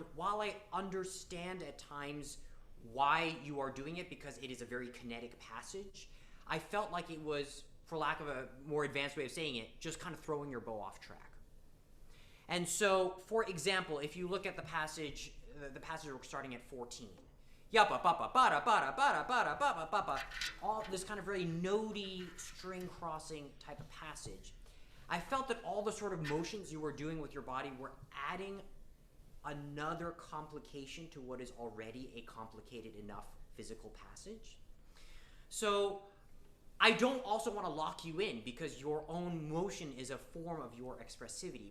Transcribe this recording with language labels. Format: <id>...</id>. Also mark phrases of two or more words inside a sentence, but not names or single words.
<en>While I understand at times why you are doing it, because it is a very kinetic passage, I felt like it was, for lack of a more advanced way of saying it, just kind of throwing your bow off track. And so, for example, if you look at the passage we're starting at 14, yappa bapa bada bada bada bada bada bapa, all this kind of very notey string crossing type of passage. I felt that all the sort of motions you were doing with your body were adding another complication to what is already a complicated enough physical passage. So I don't also want to lock you in, because your own motion is a form of your expressivity.</en>